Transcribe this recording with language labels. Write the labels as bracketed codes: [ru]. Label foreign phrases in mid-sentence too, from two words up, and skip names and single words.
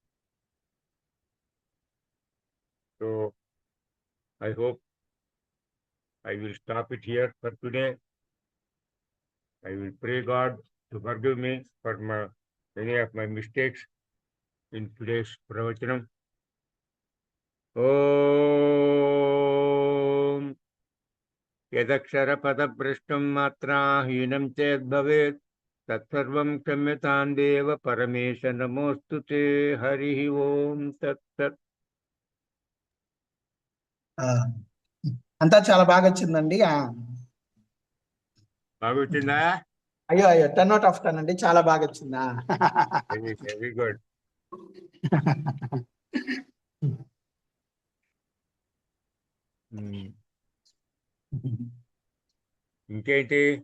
[en] So, I hope I will stop it here for today. I will pray God to forgive me for many of my mistakes in today's pravachanam. [sa] Om यदक्षरपदभ्रष्टं मात्राहीनं चेद्भवेत् तत्सर्वं क्षम्यतां देव परमेश नमोऽस्तु ते हरिः ओम तत्सत्. [te] అంతా చాలా బాగా వచ్చిందండి. బాగా వచ్చిందా? అయ్యో 10/10 అండి, చాలా బాగా వచ్చిందా? [en] very good. [te] ఇంకేంటి?